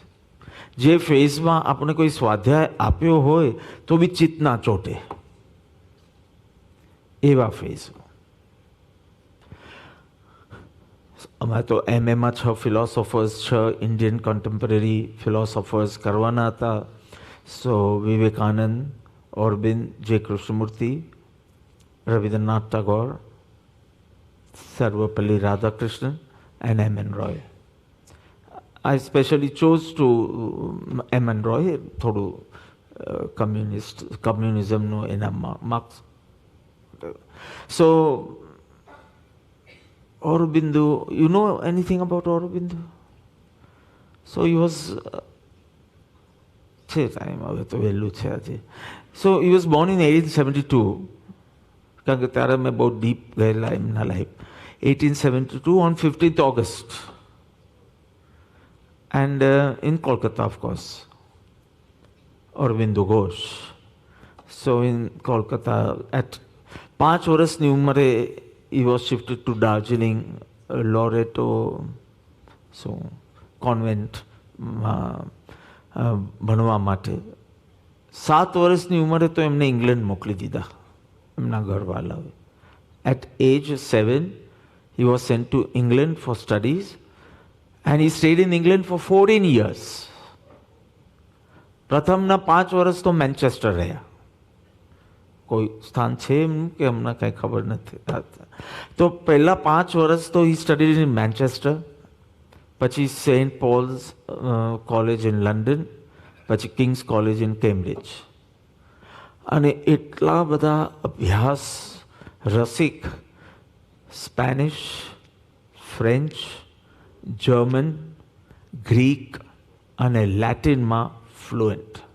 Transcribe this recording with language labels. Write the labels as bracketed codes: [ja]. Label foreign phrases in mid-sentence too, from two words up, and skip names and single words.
[gu] જે ફેઝમાં આપણે કોઈ સ્વાધ્યાય આપ્યો હોય તો બી ચિત્ત ના ચોટે, એવા ફેઝમાં. અમારે તો એમએમાં 6 ફિલોસોફર્સ, 6 [en] Indian contemporary philosophers [gu] કરવાના હતા. સો વિવેકાનંદ, ઓરબિંદ, જે કૃષ્ણમૂર્તિ, [en] Rabindranath Tagore, Sarvapalli Radhakrishnan, and M.N. Roy. I specially chose to M.N. Roy, [gu] થોડું કમ્યુનિઝમનું એના માર્ક્સ. [en] So, Aurobindo, you know anything about Aurobindo? So he was, [gu] છે ટાઈમ હવે તો વહેલું છે આજે. [en] So he was born in 1872. [gu] કારણ કે ત્યારે મેં બહુ ડીપ ગયેલા એમના લાઈફ. [en] 1872 on 15th August. And in Kolkata, of course, Aurobindo Ghosh. So in Kolkata, at [gu] 5 વર્ષની ઉંમરે [en] he was shifted to Darjeeling, Loreto, so convent [gu] ભણવા માટે. 7 વર્ષની ઉંમરે તો એમને ઇંગ્લેન્ડ મોકલી દીધા એમના ઘરવાલાઓએ. [en] At age 7, he was sent to England for studies, and he stayed in England for 14 years. [gu] પ્રથમના 5 વર્ષ તો મેન્ચેસ્ટર રહ્યા. કોઈ સ્થાન છે એમ કે હમણાં કાંઈ ખબર નથી. તો પહેલા 5 વર્ષ તો [en] he studied in Manchester, [gu] પછી સેન્ટ પોલ્સ કોલેજ ઇન લંડન, પછી કિંગ્સ કોલેજ ઇન કેમ્બ્રિજ. અને એટલા બધા અભ્યાસ રસિક, સ્પેનિશ, ફ્રેન્ચ, જર્મન, ગ્રીક અને લેટિનમાં ફ્લુએન્ટ.